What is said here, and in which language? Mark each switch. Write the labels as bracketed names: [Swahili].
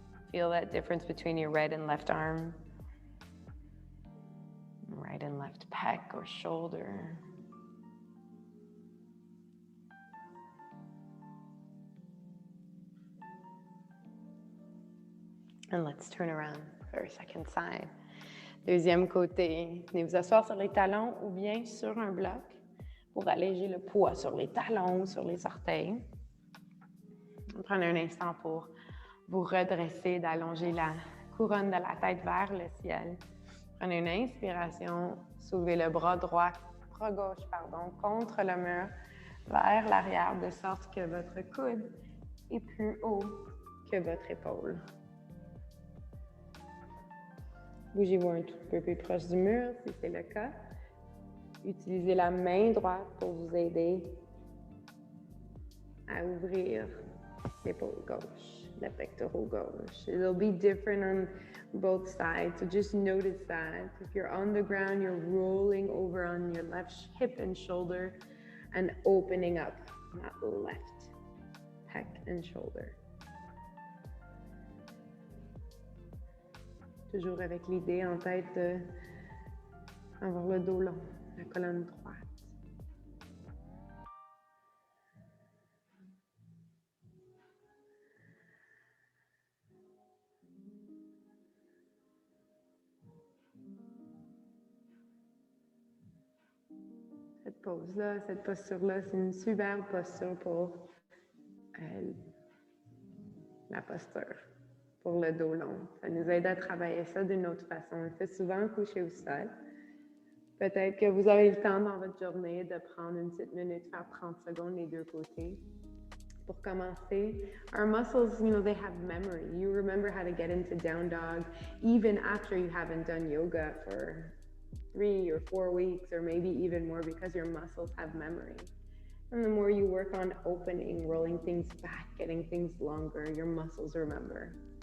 [English] Feel that difference between your right and left arm, right and left pec or shoulder. And let's turn around for a second side. [French] Deuxième côté, venez vous asseoir sur les talons ou bien sur un bloc pour alléger le poids sur les talons, sur les orteils. Prenez un instant pour vous redresser, d'allonger la couronne de la tête vers le ciel. Prenez une inspiration, soulevez le bras droit, bras gauche, pardon, contre le mur, vers l'arrière, de sorte que votre coude est plus haut que votre épaule. Bougez-vous un tout peu plus proche du mur si c'est le cas. Utilisez la main droite pour vous aider à ouvrir l'épaule gauche, le pectoral gauche. It'll be different on both sides, so just notice that. If you're on the ground, you're rolling over on your left hip and shoulder and opening up that left pec and shoulder. Toujours avec l'idée en tête d'avoir le dos long, la colonne droite. Cette pose-là, cette posture-là, c'est une superbe posture pour la posture. Pour le dos long. Ça nous aide à travailler ça d'une autre façon. On le fait souvent couché au sol. Peut-être que vous avez le temps dans votre journée de prendre une petite minute, faire 30 secondes les deux côtés. Pour commencer, [English] our muscles, they have memory. You remember how to get into down dog even after you haven't done yoga for 3 or 4 weeks, or maybe even more, because your muscles have memory. And the more you work on opening, rolling things back, getting things longer, your muscles remember.